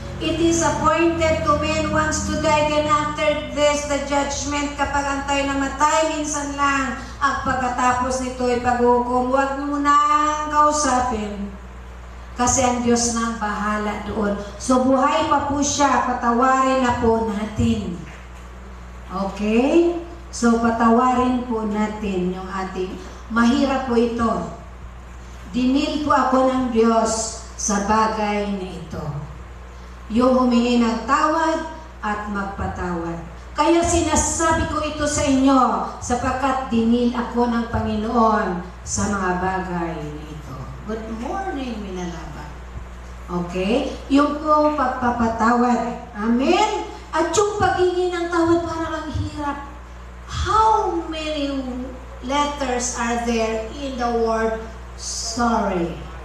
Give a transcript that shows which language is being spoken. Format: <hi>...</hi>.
<en>It is appointed to men once to die, then after this, the judgment.</en> <tl>Kapag ang tayo namatay, minsan lang. At pagkatapos nito ay paghukom, huwag mo nang kausapin. Kasi ang Diyos na ang bahala doon. So buhay pa po siya, patawarin na po natin. Okay? So patawarin po natin yung ating, mahirap po ito. Dinil po ako ng Diyos sa bagay na ito. Yung humingi ng tawad at magpatawad. Kaya sinasabi ko ito sa inyo sapagkat dinil ako ng Panginoon sa mga bagay na ito.</tl> <en>Good morning, Minalaba. Okay?</en> <tl>Yung pong pagpapatawad. Amen? At yung paghingi ng tawad parang ang hirap.</tl> <en>How many letters are there in the word sorry?</en>